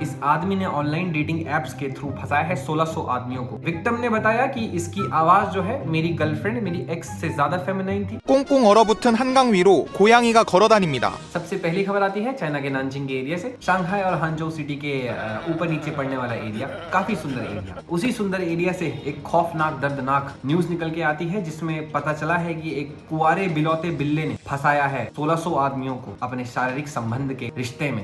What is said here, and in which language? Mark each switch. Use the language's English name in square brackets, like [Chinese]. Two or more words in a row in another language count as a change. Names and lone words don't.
[Hindi] इस आदमी ने [English] online dating apps [Hindi] के थ्रू फंसाया है 1600 आदमियों को। विक्टिम ने बताया कि इसकी आवाज जो है मेरी गर्लफ्रेंड मेरी एक्स से ज्यादा फेमिनाइन थी। [Korean] 꽁꽁 얼어붙은 한강 위로 고양이가 걸어다닙니다. [Hindi] सबसे पहली खबर आती है चाइना के नानजिंग के एरिया से। शंघाई और हांजो सिटी के ऊपर नीचे पड़ने वाला एरिया, काफी सुंदर एरिया। उसी सुंदर एरिया से एक खौफनाक दर्दनाक न्यूज निकल के आती है जिसमें पता चला है कि एक कुंवारे बिलौते बिल्ले ने फंसाया है 1600 आदमियों को अपने शारीरिक संबंध के रिश्ते में।